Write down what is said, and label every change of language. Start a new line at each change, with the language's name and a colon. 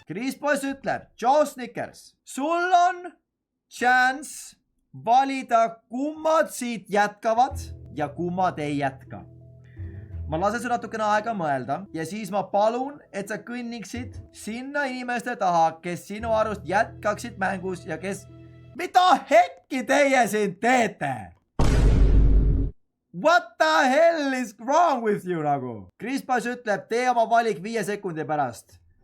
Estonian: Chris Boys ütleb, Joe Snickers, sul on chance valida, kummad siit jätkavad ja kummad ei jätka. Ma lasen sul natukene aega mõelda ja siis ma palun, et sa kõnniksid sinna inimeste taha, kes sinu arust jätkaksid mängus ja kes... Mida hekki teie siin teete?
English: What the hell is wrong with you nagu?
Estonian: Chris Boys ütleb, tee oma valik 5 sekundi pärast.